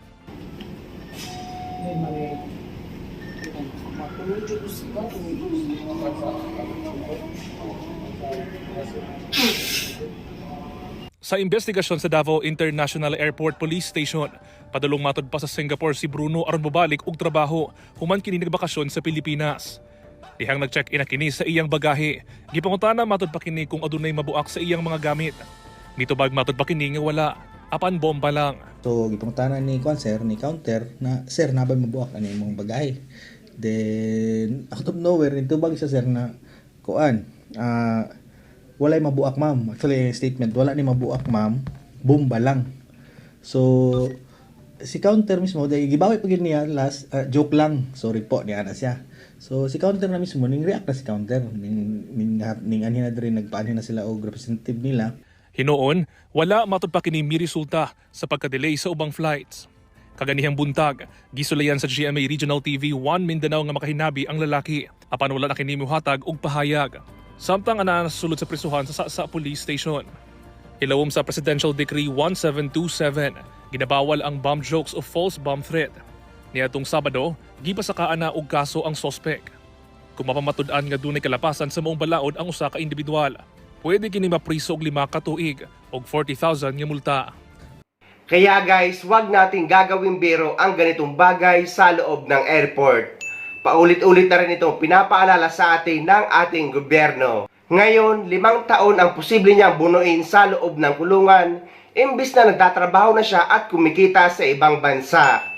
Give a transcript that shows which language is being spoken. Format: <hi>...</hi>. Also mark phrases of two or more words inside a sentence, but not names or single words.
<ceb>Sa investigasyon sa Davao International Airport Police Station, padulong matud pa sa Singapore si Bruno aron mobalik og trabaho human kini nagbakasyon sa Pilipinas. Dihang nag-check-in na kini sa iyang bagahe, gipangutana matud pa kini kung adunay mabuak sa iyang mga gamit. Mitubag matud pa kini nga wala, apan bomba lang. So, gipangutana ni ni counter na, sir, nabay mabuak ano imong bagahe.</ceb> <en>Then, out of nowhere,</en> <ceb>nitubag siya, sir, na walay mabuak, ma'am. Actually, statement, wala ni mabuak, ma'am. Bomba lang. So, si counter mismo, dahil gibawi pa niya last, joke lang. Sorry po, niya na siya. So, si counter na mismo, ning-react na si counter. Ning anhin na rin, nagpaanhin na sila o representative nila. Hinoon, wala matud pa kini miresulta sa pagka-delay sa ubang flights. Kaganihang buntag, gisulayan sa GMA Regional TV 1 Mindanao nga makahinabi ang lalaki. Apan wala na kini muhatag og pahayag. Samtang ana sulod sa prisuhan sa Police Station. Ilawom sa Presidential Decree 1727, ginabawal ang</ceb> <en>bomb jokes</en> <ceb>o</ceb> <en>false bomb threat.</en> <ceb>Niadtong Sabado, gipasakaan na og kaso ang sospek. Kung mapamatud-an nga dunay kalapasan sa maong balaod ang usa ka individual, pwede kini mapriso og 5 ka tuig og 40,000 nga multa.</ceb> <tl>Kaya guys, wag nating gagawing biro ang ganitong bagay sa loob ng airport. Paulit-ulit na rin itong pinapaalala sa atin ng ating gobyerno. Ngayon, 5 taon ang posible niyang bunuin sa loob ng kulungan, imbis na nagtatrabaho na siya at kumikita sa ibang bansa.</tl>